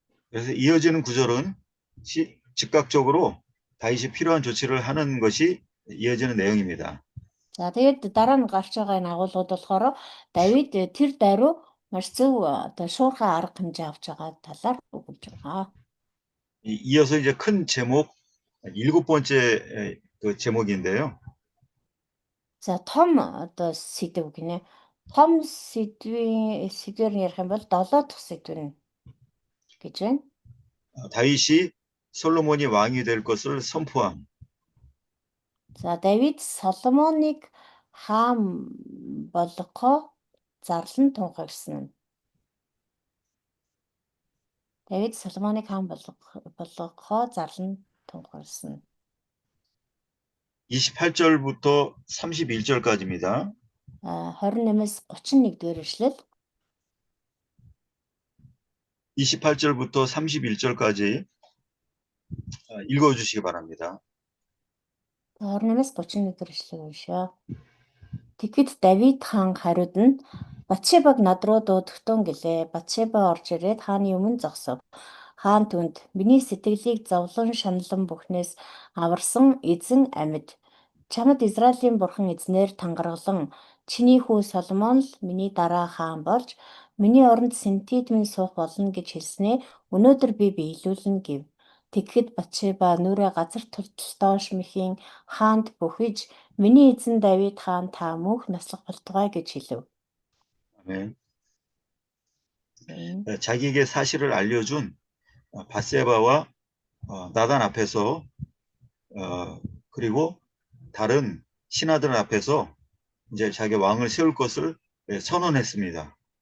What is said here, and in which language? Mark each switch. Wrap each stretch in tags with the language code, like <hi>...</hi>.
<ko>그래서 이어지는 구절은 즉각적으로 다윗이 필요한 조치를 하는 것이 이어지는 내용입니다.</ko> <mn>За тэгээд дараа нь гарч байгаа энэ агуулгууд болохоор Давид тэр даруй маш зөв одоо шуурхай арга хэмжээ авч байгаа талаар өгүүлж байгаа.</mn> <ko>이어서 이제 큰 제목 7번째 그 제목인데요.</ko> <mn>За том одоо сэдв гинэ. Том сэдвээр ярих юм бол 7 дахь сэдв нь гэж байна.</mn> <ko>다윗이 솔로몬이 왕이 될 것을 선포함.</ko> <mn>За Давид Соломоныг хаан болгохоо зарлан тунхагсан. Давид Соломоныг хаан болгохоо зарлан тунхагсан.</mn> <ko>28절부터 31절까지입니다.</ko> <mn>28-аас 31-р эшлэл.</mn> <ko>28절부터 31절까지 읽어주시기 바랍니다.</ko> <mn>28-аас 31-р эшлэл уншаа. Тэгэхэд Давид хаан хариуд нь Батшебаг над руу дуудахтун гэлээ. Батшеба орж ирээд хааны өмнө зогсов. Хаан түнд миний сэтгэлийг зовлон шаналан бүхнээс аварсан эзэн амьд. Чамд Израилийн бурхан эзнэр тангаргалан чиний хүү Соломон л миний дараа хаан болж миний оронд синтед минь суух болно гэж хэлснээ өнөөдөр би биелүүлнэ гэв. Тэгэхэд Батшеба нүрээ газар доош мэхийн хаанд бүхэж миний эзэн Давид хаан та мөнх наслах болтугай гэж хэлв.</mn> <ko>아멘. 자기에게 사실을 알려준 밧세바와 나단 앞에서 그리고 다른 신하들 앞에서 이제 자기 왕을 세울 것을 선언했습니다.</ko>